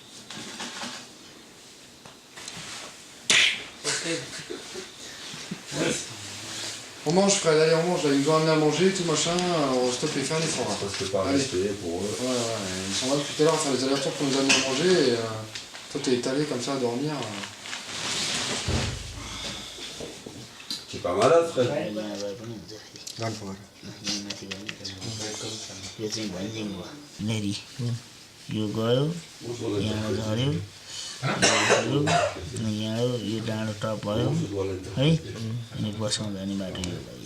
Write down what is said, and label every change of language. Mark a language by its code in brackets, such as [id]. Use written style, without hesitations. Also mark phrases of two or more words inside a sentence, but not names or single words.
[fr] On mange frère, allez on mange, là, ils nous ont amené à manger, tout machin, on stop et faire un effort. Parce que par respect pour eux. Ouais, ils sont là depuis tout à l'heure à faire les allers-retours pour nous amener à manger et toi t'es étalé comme ça à dormir. Tu es pas malade frère. [ne] यो गयो यहाँ झऱ्यो यहाँ यो डाँडो टप भयो है अनि बसौँ जाने बाटो यो लागि